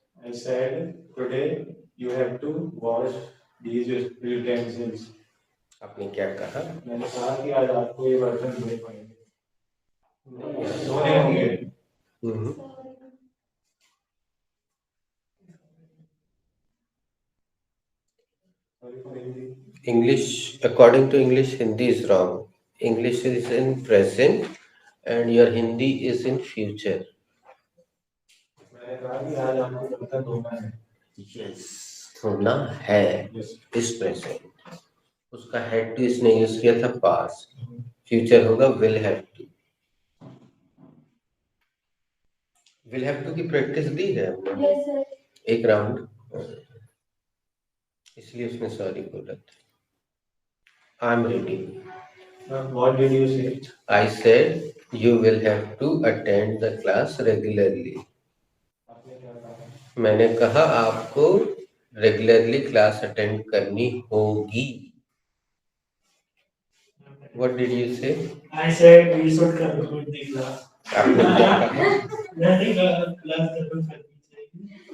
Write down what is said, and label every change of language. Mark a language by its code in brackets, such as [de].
[en] I said today you have to wash these utensils. [hi] आपने क्या कहा? मैंने कहा कि आज आपको ये बर्तन धोने पड़ेंगे। धोने होंगे। हम्म। [en] Sorry for Hindi. English, according to English, Hindi is wrong. English is in present and your Hindi is in future. [hi] मैंने कहा कि आज आपको बर्तन धोना है। Yes, होना है [en] Yes. is present. [hi] उसका [en] had to [hi] इसने यूज किया था past. [en] Future [hi] होगा [en] will have to. Will have to [hi] की प्रैक्टिस दी है हमने [en] Yes, sir. [hi] एक राउंड, इसलिए उसने सॉरी बोला था। [en] I am ready. What did you say? I said you will have to attend the class regularly. [hi] आपने क्या कहा? मैंने कहा आपको रेगुलरली क्लास अटेंड करनी होगी। [en] What did you say? I said we should conclude the class. [hi] आपने क्या कहा? मैंने कहा क्लास खत्म करनी चाहिए।